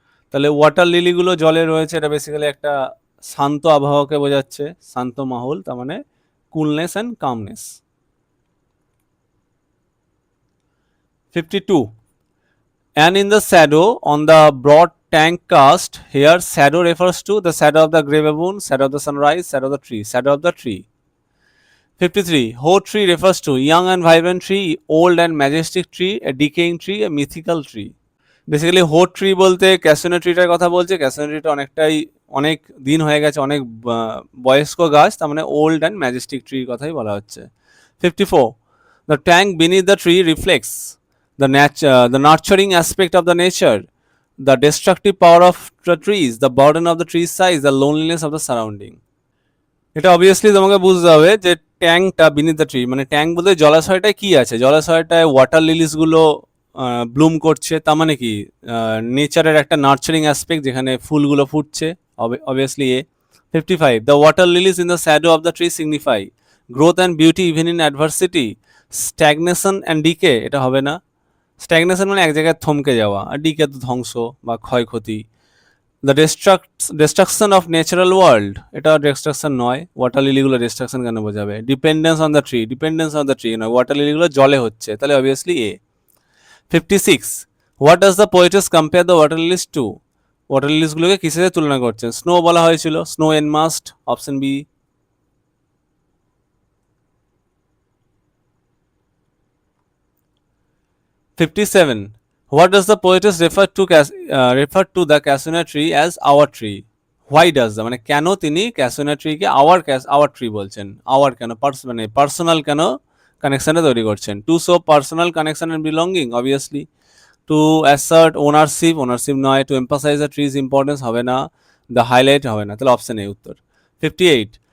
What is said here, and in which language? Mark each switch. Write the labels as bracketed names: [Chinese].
[Bangla] তাহলে ওয়াটার লিলিগুলো জলে রয়েছে, এটা বেসিক্যালি একটা শান্ত আবহাওয়াকে বোঝাচ্ছে, শান্ত মাহল, তার মানে [English] Coolness and calmness. 52. And in the shadow on the broad tank cast, here shadow refers to the shadow of the grey baboon, shadow of the sunrise, shadow of the tree, shadow of the tree. 53. Ho tree refers to young and vibrant tree, old and majestic tree, a decaying tree, a mythical tree. [Bangla] Basically হো tree বলতে ক্যাসোনা ট্রিটার কথা বলছে, ক্যাসোনা ট্রিটা অনেক দিন হয়ে গেছে, অনেক বয়স্ক গাছ, তার মানে [English] old and majestic [Bangla] ট্রির কথাই বলা হচ্ছে। 54. [English] The tank beneath the tree reflects the nurturing aspect of the nature, the destructive power of the trees, the burden of the tree's size, the loneliness of the surrounding. [Bangla] এটা obviously তোমাকে বুঝতে হবে যে ট্যাঙ্কটা [English] beneath the tree, [Bangla] মানে tank বলতে জলাশয়টায় কি আছে, জলাশয়টায় water লিলিসগুলো Bloom করছে, তার মানে কি নেচারের একটা নার্চারিং অ্যাসপেক্ট, যেখানে ফুলগুলো ফুটছে, obviously A. 55. [English] The water lilies in the shadow of the tree signify growth and beauty even in adversity, stagnation and decay, [Bangla] এটা হবে না। স্ট্যাগনেশন মানে এক জায়গায় থমকে যাওয়া, আর ডিকে তো ধ্বংস বা ক্ষয়ক্ষতি। [English] the destruction of natural world, [Bangla] এটা ডিস্ট্রাকশন নয়, ওয়াটার লিলিগুলো ডিস্ট্রাকশন কেন বোঝাবে? [English] dependence on the tree [Bangla] নয়, ওয়াটার লিলিগুলো জলে হচ্ছে, তাহলে obviously A. 56. [English] What does the poets compare the water lilies to? [Bangla] Water লিলিসগুলোকে কিসের সাথে তুলনা করছেন? স্নো বলা হয়েছিল, snow এনমাস্ট, option B. 57. [English] What does the poetess refer to the cassia tree as our tree? Why does the, [Bangla] মানে কেন তিনি ক্যাসোনা ট্রিকে our tree বলছেন? our কেন, মানে পার্সোনাল কেন কানেকশনে তৈরি করছেন? [English] To show personal connection and belonging, obviously. To assert ownership নয়। To emphasize the tree's importance [Bangla] হবে না। দ্য হাইলাইট হবে না, তাহলে অপশন এ উত্তর। 58.